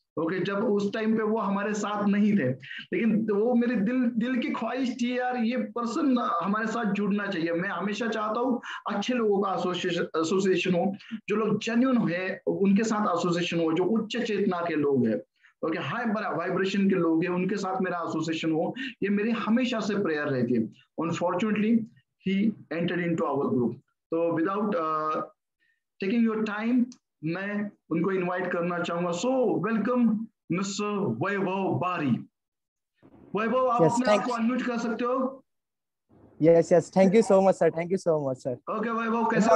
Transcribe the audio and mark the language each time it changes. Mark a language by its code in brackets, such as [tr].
[hi] Okay, जब उस time पे वो हमारे साथ नहीं थे, लेकिन वो मेरे दिल दिल की ख्वाहिश थी यार, ये पर्सन हमारे साथ जुड़ना चाहिए। मैं हमेशा चाहता हूँ अच्छे लोगों का एसोसिएशन हो, जो लोग जेन्युइन है उनके साथ एसोसिएशन हो, जो उच्च चेतना के लोग हैं, ओके, हाई वाइब्रेशन के लोग हैं, उनके साथ मेरा एसोसिएशन हो। ये मेरी हमेशा से प्रेयर रहती है। [en] Unfortunately he entered into our group. So without taking your time, [hi] मैं उनको इनवाइट करना चाहूंगा। [en] so welcome Mr [hi] वैभव बारी। वैभव, आप अपने आप को अनम्यूट कर सकते हो? [en] Yes, thank you so much sir, thank you so much sir. [hi] Okay वैभव, कैसे हो